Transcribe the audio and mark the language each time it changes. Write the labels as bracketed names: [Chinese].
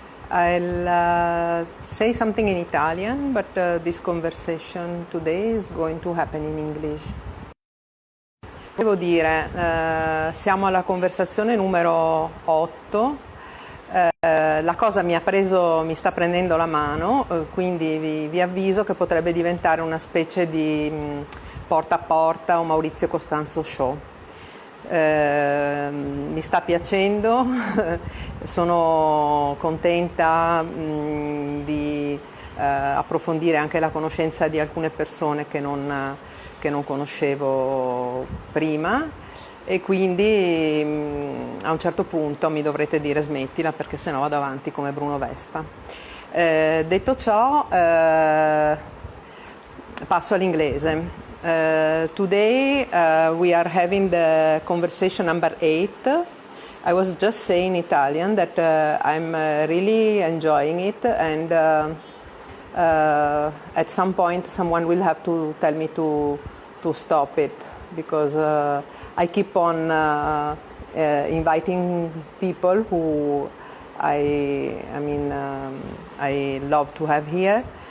[English] I'll say something in Italian, but this conversation today is going to happen in English. [Italian] Devo dire, siamo alla conversazione numero 8. La cosa mi sta prendendo la mano, quindi vi avviso che potrebbe diventare una specie di porta a porta o Maurizio Costanzo show. Mi sta piacendo, sono contenta di approfondire anche la conoscenza di alcune persone che non conoscevo prima, e quindi a un certo punto mi dovrete dire smettila, perché sennò vado avanti come Bruno Vespa. Detto ciò, passo all'inglese. [English] Today we are having the conversation number 8. I was just saying in Italian that I'm really enjoying it, and at some point someone will have to tell me to stop it, because I keep on inviting people who I love to have here.